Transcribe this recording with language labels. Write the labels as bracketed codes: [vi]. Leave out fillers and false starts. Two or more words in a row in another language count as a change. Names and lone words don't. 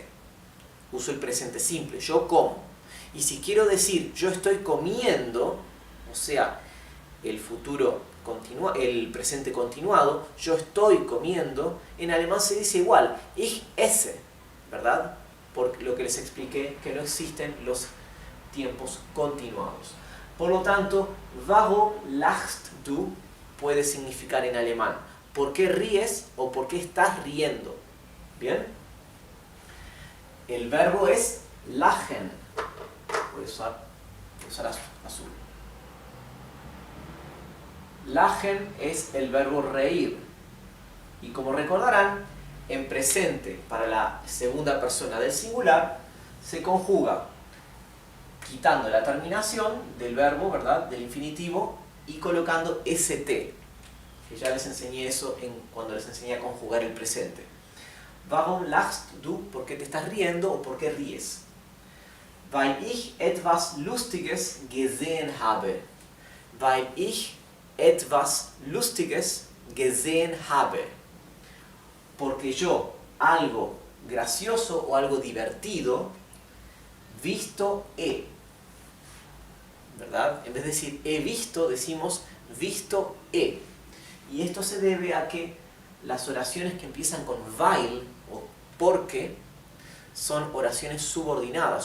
[es] Uso el presente simple, yo como. Y si quiero decir yo estoy comiendo, o sea, el futuro el presente continuado, yo estoy comiendo, en alemán se dice igual, [de] ich esse, [es] ¿verdad? Por lo que les expliqué que no existen los tiempos continuados. Por lo tanto, [de] warum lachst du [es] puede significar en alemán ¿por qué ríes o por qué estás riendo? ¿Bien? El verbo es lachen. Voy a usar azul. Lachen es el verbo reír. Y como recordarán, en presente para la segunda persona del singular se conjuga quitando la terminación del verbo, ¿verdad? Del infinitivo y colocando st. Que ya les enseñé eso cuando les enseñé a conjugar el presente. [de] Warum lachst du? [es] ¿Por qué te estás riendo o por qué ríes? [de] Weil ich etwas Lustiges gesehen habe. Weil ich etwas Lustiges gesehen habe. [es] Porque yo algo gracioso o algo divertido visto he. ¿Verdad? En vez de decir he visto, decimos visto he. Y esto se debe a que las oraciones que empiezan con weil o porque son oraciones subordinadas.